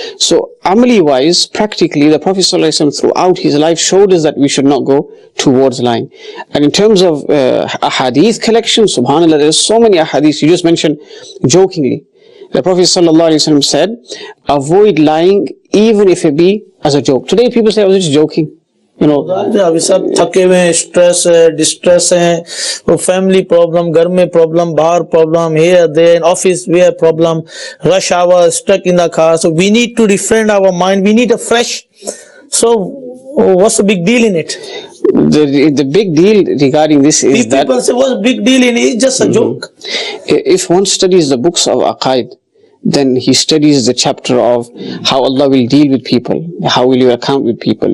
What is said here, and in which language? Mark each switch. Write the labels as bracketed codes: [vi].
[en] So amali wise, practically the Prophet ﷺ throughout his life showed us that we should not go towards lying. And in terms of ahadith collection, subhanAllah, there's so many ahadith. You just mentioned jokingly. The Prophet ﷺ said, avoid lying even if it be as a joke. Today people say, I was just joking. You know, [hi] अभी सब थके हुए हैं, stress है, distress है, वो family problem, घर में प्रॉब्लम, बाहर problem, [en] here there, in office we have problem, rush hour, stuck in the car. So we need to refrain our mind. We need a fresh. So what's the big deal in it? The big deal regarding this is that people say, what's the big deal in it? It's just a joke. If one studies the books of Aqaid, then he studies the chapter of how Allah will deal with people, how will you account with people.